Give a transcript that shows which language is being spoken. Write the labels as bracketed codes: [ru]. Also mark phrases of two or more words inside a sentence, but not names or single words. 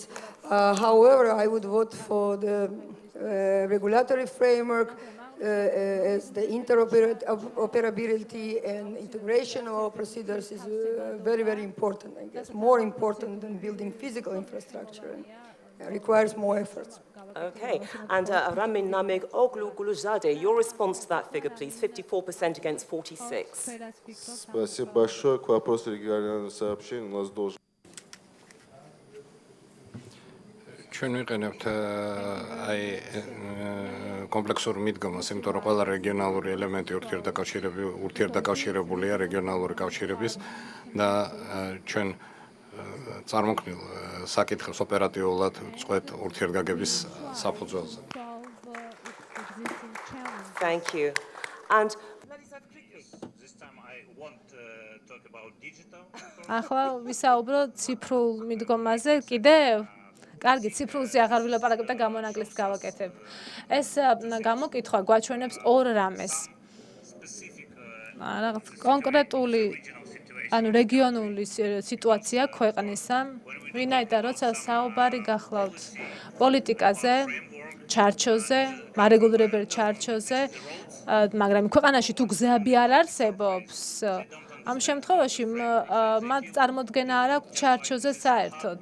[en] However, I would vote for the regulatory framework as the interoperability and integration of our procedures is very, very important. I guess more important than building physical infrastructure and requires more efforts. Okay, and Ramin Namig Ogluzade, your response to that figure, please. 54% against 46. [ru] Спасибо большое. К вопросу регионального сообщения у нас должен... [ka] ჩვენ ვიყენებთ აი კომპლექსურ მიდგომას, იმიტომ რომ ყველა რეგიონალური ელემენტი ურთიერთდაკავშირებულია რეგიონალური კავშირების და ჩვენ წარმოქმნილ საკითხებს ოპერატიულად წყვეტ ურთიერთგაგების საფუძველზე. [en] Thank you. And This time I want to [ka] ახლა ვისაუბროთ ციფრულ მიდგომაზე კიდევ? კარგი, ციფრულზე აღარ ვილაპარაკებ და გამონაკლისს გავაკეთებ. ეს გამოკითხვა გვაჩვენებს ორ რამეს. რაღაც კონკრეტული ანუ რეგიონული სიტუაცია ქვეყნისა, ვინაიდან როცა საუბარი გახლავთ პოლიტიკაზე, ჩარჩოზე, მარეგულირებელ ჩარჩოზე, მაგრამ ქვეყანაში თუ გზები არ არსებობს, ამ შემთხვევაში მათ წარმოდგენა არ აქვს ჩარჩოზე საერთოდ.